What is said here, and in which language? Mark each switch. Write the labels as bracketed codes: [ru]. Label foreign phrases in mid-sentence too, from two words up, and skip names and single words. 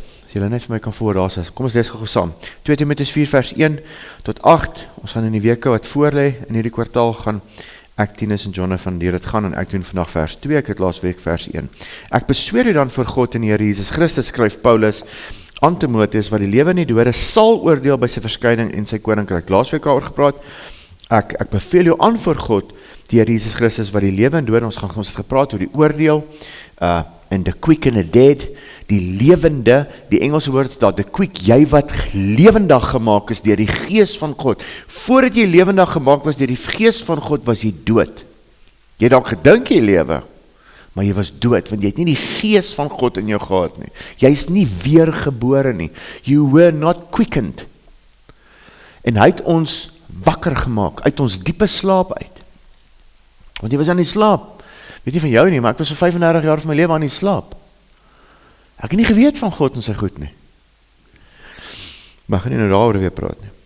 [af] As julle net vir my kan voor daar is, kom ons lees gou saam. 2 Timoteus 4 vers 1 tot 8, ons gaan in die weke wat voorlê, in hierdie kwartaal gaan ek, Tinus en Jonathan deur dit gaan, en ek doen vandag vers 2, ek het laasweek vers 1. Ek besweer u dan voor God en die Here Jesus Christus, skryf Paulus aan Timoteus, wat die lewe en die dode sal oordeel by sy verskyning en sy koninkryk. Laasweek daaroor gepraat, ek beveel jou aan voor God die Here Jesus Christus wat die lewe en dood, ons het gepraat oor die oordeel, [en] and the quick and the dead, [af] die lewende, die Engelse woord is daar, [en] the quick, [af] jy wat lewendig gemaak is deur die Gees van God. Voordat jy lewendig gemaak was deur die Gees van God, was jy dood. Jy het dalk gedink jy lewe, maar jy was dood, want jy het nie die Gees van God in jou gehad nie. Jy is nie weergebore nie. [en] You were not quickened. [af] En hy het ons wakker gemaak, uit ons diepe slaap uit. Want jy was aan die slaap. Weet nie van jou nie, maar ek was so 35 jaar van my lewe aan die slaap. Ek het nie geweet van God en sy goed nie. Maar ek gaan nie nou daaroor weer praat nie.